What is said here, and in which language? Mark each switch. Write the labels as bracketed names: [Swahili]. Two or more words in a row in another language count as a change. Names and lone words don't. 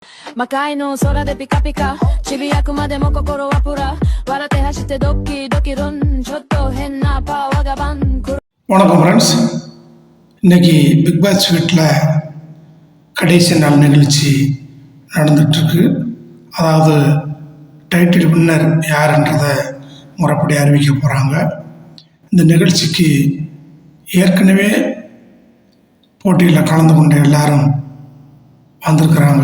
[Japanese] 魔界の空でピカピカちびやくまでも心はプラ笑って走ってドキドキルンちょっと変なパワーがバン [Tamil] வணக்கம் ஃப்ரெண்ட்ஸ். இன்னைக்கு பிக் பாஸ் வீட்டில் கடைசி நாள் நிகழ்ச்சி நடந்துகிட்ருக்கு. அதாவது [English] title winner [Tamil] யாருன்றதை முறைப்படி அறிவிக்க போகிறாங்க. இந்த நிகழ்ச்சிக்கு ஏற்கனவே போட்டியில் கலந்து கொண்ட எல்லாரும் வந்திருக்கிறாங்க.